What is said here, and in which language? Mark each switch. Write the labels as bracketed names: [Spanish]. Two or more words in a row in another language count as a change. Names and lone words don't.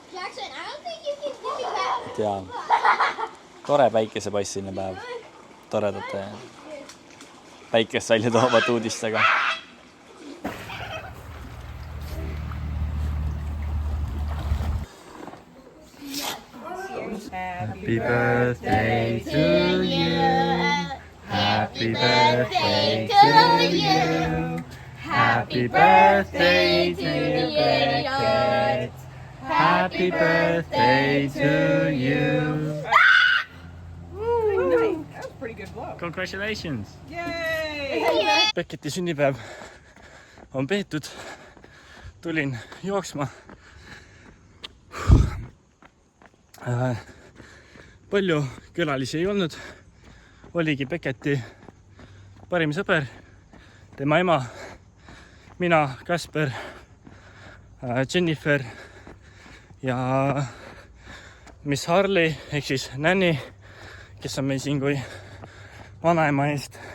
[Estonian] Ja tore päikesepaisteline päev, toredate päikest välja toovat uudistega. [English] Happy birthday to you. Happy birthday to you. Happy birthday to you. Happy birthday to you. Nice. That was a pretty good blow. Congratulations. Yay! [Estonian] Becketi sünnipäev on peetud. Tulin jooksma. Palju külalisi ei olnud. Oligi Becketi parim sõber, tema ema, mina, Kasper, Jennifer ja Miss Harley ehk siis Nanny, kes on meil siin kui vanaema eest.